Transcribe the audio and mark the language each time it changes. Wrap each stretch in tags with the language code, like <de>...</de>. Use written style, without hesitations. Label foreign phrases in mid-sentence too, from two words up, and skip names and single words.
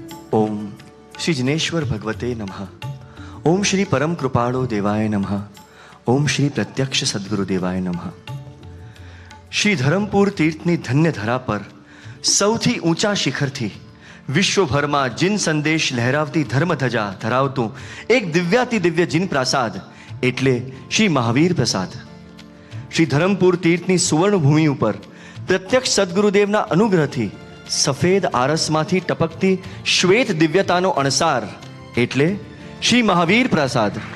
<sa>ओम श्री जिनेश्वर भगवते नमः। ओम श्री परम कृपाळो देवाय नमः। ओम श्री प्रत्यक्ष सद्गुरु देवाय नमः।</sa> <gu>શ્રી ધરમપુર તીર્થની ધન્ય ધરા પર સૌથી ઊંચા શિખરથી વિશ્વભરમાં જીન સંદેશ લહેરાવતી ધર્મધજા ધરાવતું એક દિવ્યાતિ દિવ્ય જીન પ્રાસાદ એટલે શ્રી મહાવીર પ્રસાદ। શ્રી ધરમપુર તીર્થની સુવર્ણભૂમિ ઉપર પ્રત્યક્ષ સદગુરુદેવના અનુગ્રહથી સફેદ આરસમાંથી ટપકતી શ્વેત દિવ્યતાનો અણસાર એટલે શ્રી મહાવીર પ્રસાદ।</gu>